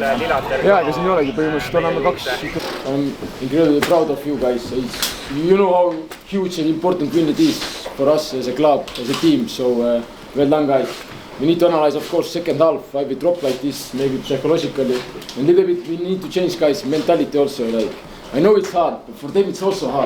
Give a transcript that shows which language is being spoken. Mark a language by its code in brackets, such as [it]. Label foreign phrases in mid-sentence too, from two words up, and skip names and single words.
[et] Jaa, ega siin ei olegi, põhimõtteliselt oleme kaks. [en] I'm incredibly proud of you guys. You know how huge and important win it is for us as a club, as a team, so well done guys. We need to analyze, of course, second half, why we drop like this, maybe psychologically. And a little bit we need to change guys' mentality also, like, I know it's hard, but for them it's also hard.